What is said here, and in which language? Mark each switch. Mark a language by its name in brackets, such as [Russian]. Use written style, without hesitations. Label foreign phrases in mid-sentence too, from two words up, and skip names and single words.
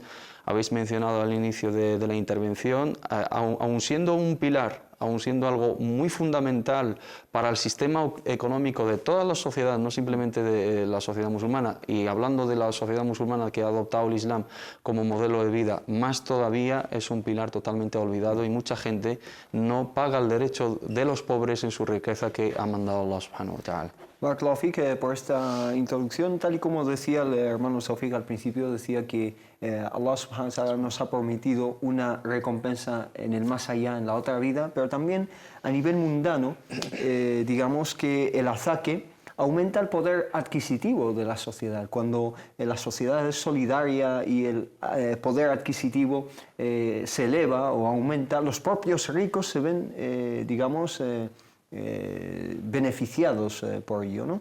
[Spanish] habéis mencionado al inicio de la intervención, aun siendo un pilar, aun siendo algo muy fundamental para el sistema económico de toda la sociedad, no simplemente de la sociedad musulmana, y hablando de la sociedad musulmana que ha adoptado el Islam como modelo de vida, más todavía es un pilar totalmente olvidado, y mucha gente no paga el derecho de los pobres en su riqueza que ha mandado [Arabic] الله سبحانه وتعالى. بارك الله فيك, [Spanish] por esta introducción, tal y como decía el hermano Sofik al principio, decía que [Arabic] الله سبحانه وتعالى [Spanish] nos ha prometido una recompensa en el más allá, en la otra vida, pero también a nivel mundano, digamos que el azaque aumenta el poder adquisitivo de la sociedad. Cuando la sociedad es solidaria y el poder adquisitivo se eleva o aumenta, los propios ricos se ven, digamos, beneficiados por ello, ¿no?